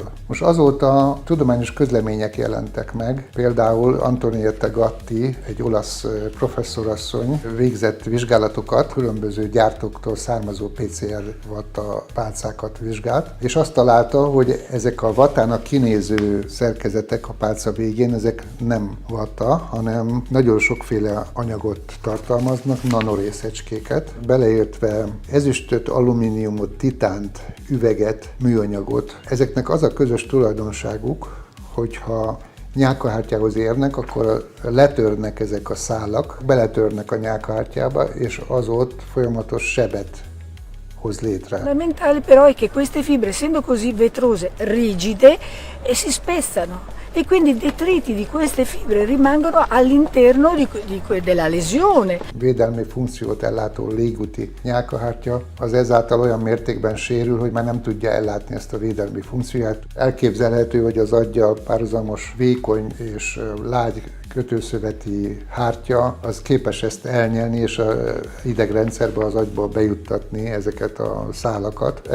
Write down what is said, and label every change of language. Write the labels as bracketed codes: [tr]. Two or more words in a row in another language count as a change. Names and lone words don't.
[hu] Most azóta tudományos közlemények jelentek meg, például Antonietta Gatti, egy olasz professzorasszony végzett vizsgálatokat, különböző gyártóktól származó PCR vatta pálcákat vizsgált, és azt találta, hogy ezek a vattának kinéző szerkezetek a pálca végén, ezek nem vatta, hanem nagyon sokféle anyagot tartalmaznak, nanorészecskéket, beleértve ezüstöt, alumíniumot, titánt, üveget, műanyagot. Ezeknek az a közös tulajdonságuk, hogyha nyálkahártyához érnek, akkor letörnek ezek a szálak, beletörnek a nyálkahártyába, és az ott folyamatos sebet hoz létre. [it] Fondamentale però è che queste fibre, essendo così vetrose, rigide, e si spezzano. e quindi i detriti di queste fibre rimangono all'interno della lesione. [hu] Védelmi funkciót ellátó légúti nyálkahártya az ezáltal olyan mértékben sérül, hogy már nem tudja ellátni ezt a védelmi funkcióját. Elképzelhető, hogy az aggyal párhuzamos vékony és lágy kötőszöveti hártya az képes ezt elnyelni, és az idegrendszerbe, az agyba bejuttatni ezeket a szálakat.